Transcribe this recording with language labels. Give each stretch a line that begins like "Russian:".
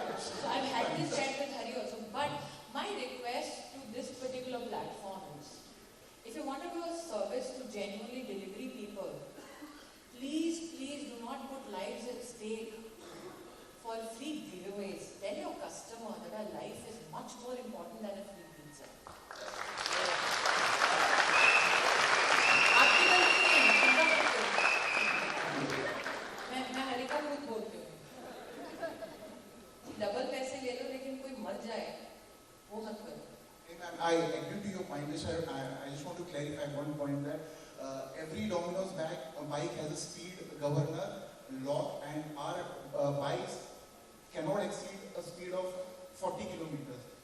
English: So I've had this chat with Hari also, but my request to this particular platform is, if you want to do a service to genuinely delivery people, please do not put lives at stake for free giveaways. Tell your customer that our life is much more important than a free pizza.
Hindi: आपकी गलती नहीं है, चिंता मत करो। मैं हरी का खुद बोलती हूँ। डबल पैसे ले लो लेकिन कोई मर जाए, वो मत करो।
English: I agree to your point, sir. I just want to clarify one point that every Domino's bike has a speed governor lock, and our bikes cannot exceed a speed of 40 kilometers.